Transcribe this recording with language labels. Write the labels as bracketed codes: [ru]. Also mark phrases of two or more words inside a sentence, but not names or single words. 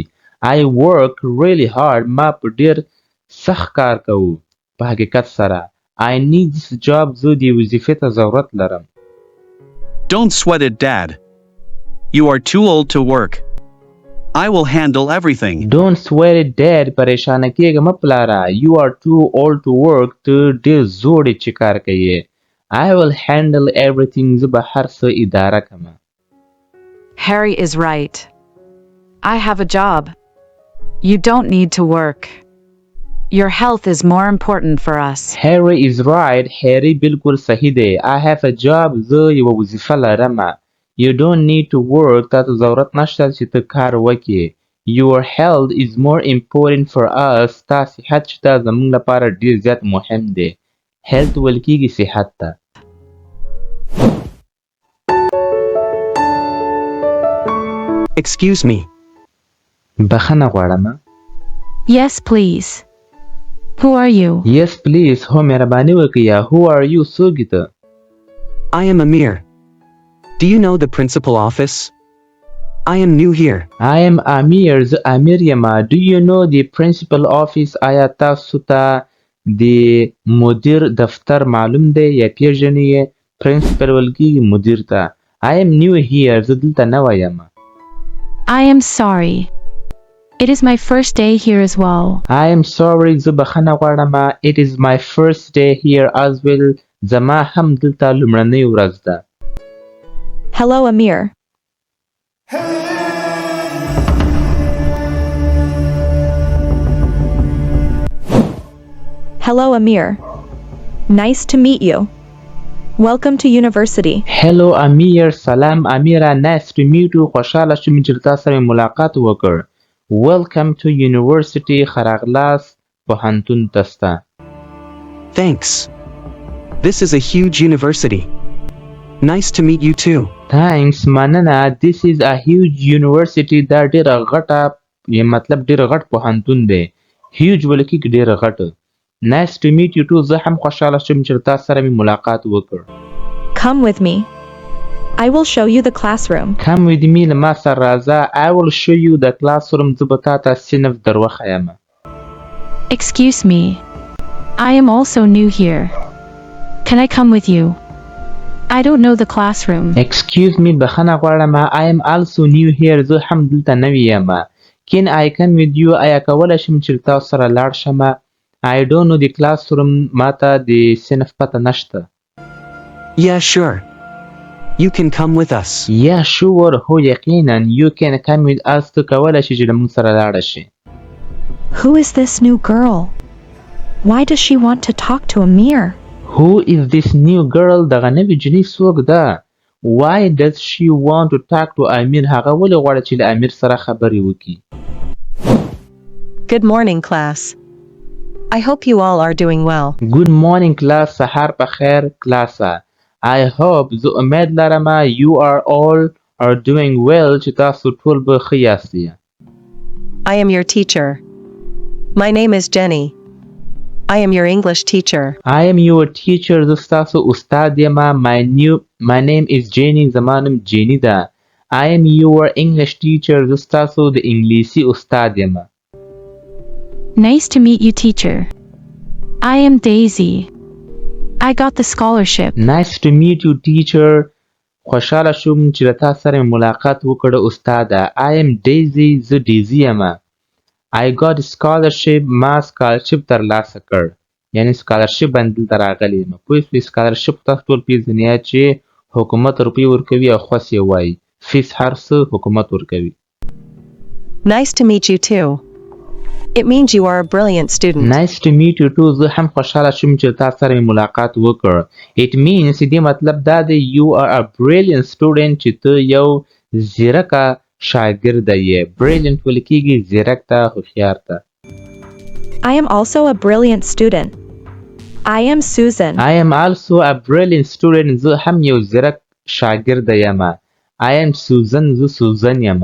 [en] I work really hard. [ps] ما په ډېر سخت کار کوو. په حقیقت سره. [en] I need this job. [ps] زه دې وظیفې ته ضرورت لرم. [en] Don't sweat it, Dad. You are too old to work. I will handle everything. Don't sweat it, Dad. [ps] پریشانه کېږه مه پلاره. [en] You are too old to work. [ps] ته ډېر زوړ یې چې کار کوې. [en] I will handle everything. [ps] زه به هر څه اداره کړم. [en] Harry is right. I have a job. You don't need to work. Your health is more important for us. Harry is right. Harry [ps] بالکل صحیح دی. [en] I have a job. [ps] زه یوه وظیفه لرم. [en] You don't need to work. [ps] تا ته ضرورت نشته چې ته کار وکړې. [en] Your health is more important for us. [ps] ستا صحت چې ته زموږ لپاره ډېر زیات مهم دی. health ویل کېږي صحت ته. [en] Excuse me. [ps] بخښنه غواړم. [en] Yes, please. Who are you? Yes, please. [ps] هو مهرباني وکړه. [en] Who are you? [ps] څوک ته؟ [en] I am Amir. Do you know the principal office? I am new here. I am Amir. [ps] زه امیر یم. [en] Do you know the principal office? [ps] آیا تاسو ته د مدیر دفتر معلوم دی یا پیژنئ یې؟ principal ویل کېږي مدیر ته. [en] I am new here. [ps] زه دلته نوی یم. [en] I am sorry. It is my first day here as well. I am sorry. [ps] زه بخښنه غواړم. [en] It is my first day here as well. [ps] زما هم دلته لومړنۍ ورځ ده. [en] Hello, Amir. Hello, Amir. Nice to meet you. Welcome to university. Hello, Amir. [ps] سلام امیره. [en] Nice to meet you. [ps] خوشحاله شوم چې تا سره ملاقات وکړ. [en] Welcome to university. [ps] ښه راغلاست پوهنتون ته ستا. [en] Thanks. This is a huge university. Nice to meet you too. Thanks. مننه. This is a huge university. [ps] دا ډیره غټه، یا مطلب ډیره غټ پوهنتون دی. Huge ویل کېږي ډیره غټ. [en] Nice to meet you too. [ps] زه هم خوشحاله شوم چې تا سره مې ملاقات وکړ. [en] Come with me. I will show you the classroom. Come with me. [ps] له ما سره راځه. [en] I will show you the classroom. [ps] زه به تا ته صنف در وښیم. [en] Excuse me. I am also new here. Can I come with you? I don't know the classroom. Excuse me [ps] بخښنه غواړم [en] I am also new here [ps] زه هم دلته نوی یم [en] Can I come with you [ps] آیا کولی شم چې تاسو سره لاړ شم [en] I don't know the classroom [ps] ماته د صنف پته نشته [en] Yeah, sure. You can come with us. Yeah sure [ps] هو یقینا [en] You can come with us [ps] ته کولی شي چې له موږ سره لاړه شي [en] Who is this new girl? Why does she want to talk to Amir? Who is this new girl [ps] دغه نوې جنۍ څوک ده [en] Why does she want to talk to Amir [ps] هغه ولې غواړي چې له امیر سره خبرې وکړي [en] Good morning, class. I hope you all are doing well. Good morning class [ps] سهار په خیر کلاسه [en] I hope [ps] زه امید لرم [en] you are all are doing well [ps] چې تاسو ټول به ښه یاستئ [en] I am your teacher. My name is Jenny. I am your English teacher. I am your teacher [ps] زه ستاسو استاد یم [en] my name is Jenny [ps] زما نوم جینی ده [en] I am your English teacher [ps] زه ستاسو د انګلیسي استاد یم [en] Nice to meet you, teacher. I am Daisy. I got the scholarship. Nice to meet you teacher [ps] خوشحاله شوم چې له تا سره مې ملاقات وکړه استاده [en] I am Daisy [ps] زه ډیزی یم [en] I got scholarship [ps] ما scholarship ترلاسه کړ یعنی scholarship باندې دلته راغلی یم پوه شوې scholarship تاسو ټول پېژنئ چې حکومت روپۍ ورکوي او خوس یې وایي فیس هر څه حکومت ورکوي [en] Nice to meet you too. It means you are a brilliant student. Nice to meet you too [ps] زه هم خوشحاله شوم چې تا سره مې ملاقات وکړ [en] It means [ps] دې مطلب دا دی [en] You are a brilliant student [ps] چې ته یو ځیرکه شاګرده یې Brilliant ویل کېږي ځیرک ته هوښیار ته [en] I am also a brilliant student. I am Susan. I am also a brilliant student [ps] زه هم یو ځیرک شاګرده یم [en] I am Susan [ps] زه سوزن یم